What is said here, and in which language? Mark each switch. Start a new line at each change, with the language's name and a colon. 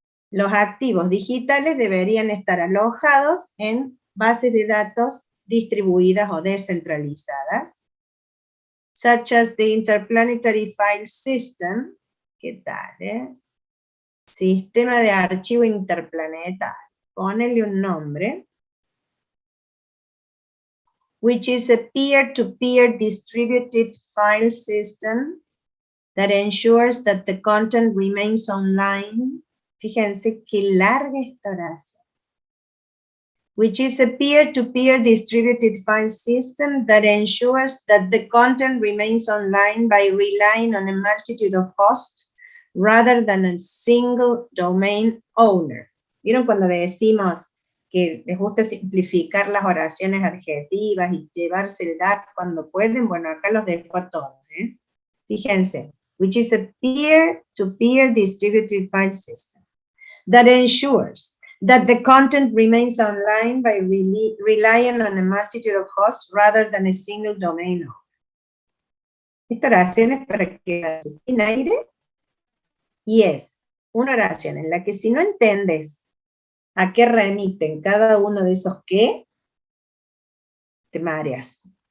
Spanish: Los activos digitales deberían estar alojados en bases de datos distribuidas o descentralizadas,
English: such as the Interplanetary File System.
Spanish: ¿Qué tal, Sistema de archivo interplanetario. Ponele un nombre.
English: Which is a peer-to-peer distributed file system that ensures that the content remains online.
Spanish: Fíjense qué larga esta oración.
English: Which is a peer-to-peer distributed file system that ensures that the content remains online by relying on a multitude of hosts rather than a single domain owner.
Spanish: ¿Vieron cuando decimos que les gusta simplificar las oraciones adjetivas y llevarse el that cuando pueden? Bueno, acá los dejo a todos, ¿eh? Fíjense,
English: which is a peer-to-peer distributed file system that ensures that the content remains online by relying on a multitude of hosts rather than a single domain owner.
Spanish: Esta oración es para quedarse sin aire y es una oración en la que si no entiendes a qué remiten cada uno de esos qué, te mareas.